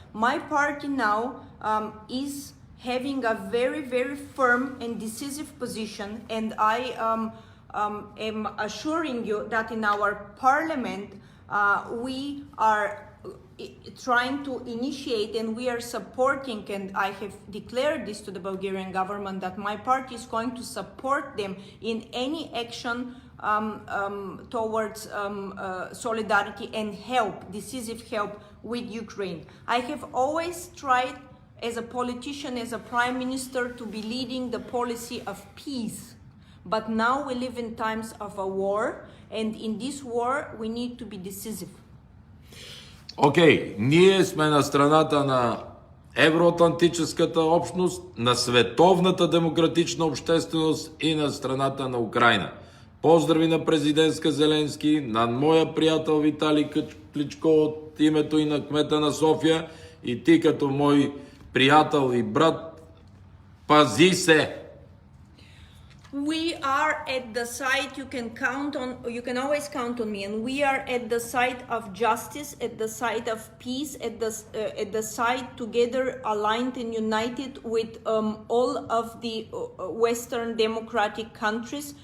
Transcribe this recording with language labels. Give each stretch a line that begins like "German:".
English: My party now is having a very, very firm and decisive position, and I am assuring you that in our parliament we are trying to initiate and we are supporting, and I have declared this to the Bulgarian government, that my party is going to support them in any action towards solidarity and help, decisive help with Ukraine. I have always tried as a politician, as a prime minister, to be leading the policy of peace. But now we live in times of a war, and in this war we need to be decisive.
Bulgarian: Окей, ние сме на страната на евроатлантическата общност, на световната демократична общественост и на страната на Украйна. Поздрави на президентска Зеленски, на моя приятел Виталий Кличко от името и на кмета на София, и ти като мой приятел и брат, пази се!
English: We are at the side, you can always count on me, and we are at the side of justice, at the side of peace, at the side together, aligned and united with all of the Western democratic countries.